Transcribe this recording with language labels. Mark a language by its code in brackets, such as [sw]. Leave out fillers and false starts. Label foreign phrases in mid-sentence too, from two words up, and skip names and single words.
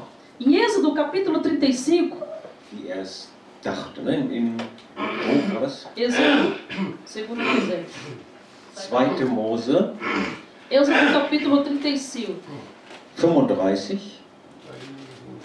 [pt] Em Êxodo capítulo 35, [de] Wie er es dachte. Ne? Wo war das? [pt] Êxodo, segundo José. [de] 2. Mose [pt] Êxodo capítulo 35. 35.